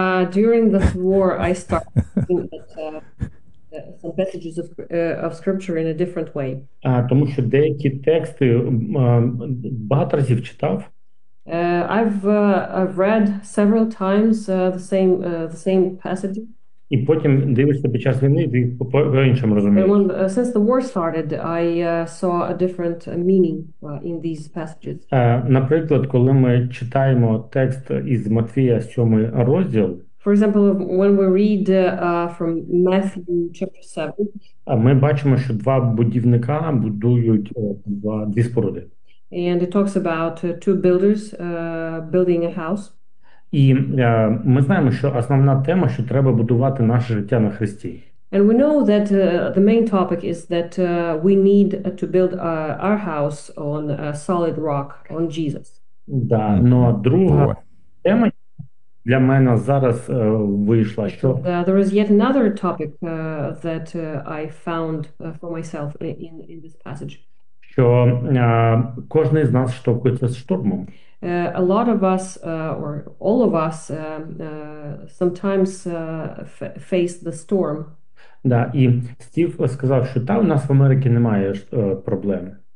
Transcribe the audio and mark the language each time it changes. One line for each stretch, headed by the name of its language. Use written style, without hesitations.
English: During this war, I started looking at some passages of scripture in a different way. I've read several times the same passages.
Ukrainian: І потім дивишся під час війни, ти по іншому розумієш.
English: Since the war started, I saw a different meaning in these passages.
Ukrainian: Наприклад, коли ми читаємо текст із Матвія 7 розділ.
English: For example, when we read from Matthew chapter 7,
Ukrainian: ми бачимо, що два будівника будують дві споруди.
English: And it talks about two builders building a house.
Ukrainian: І ми знаємо, що основна тема, що треба будувати наше життя на Христі.
English: And we know that the main topic is that we need to build our house on a solid rock, on Jesus.
Ukrainian: Да, но друга тема для мене зараз вийшла, що
English: there is yet another topic that I found for myself in this passage.
Ukrainian: Що кожен з нас штовхується з штормом.
English: A lot of us, or all of us, sometimes face the storm.
Ukrainian: Да, і Стів сказав, що там у нас в Америці немає проблем.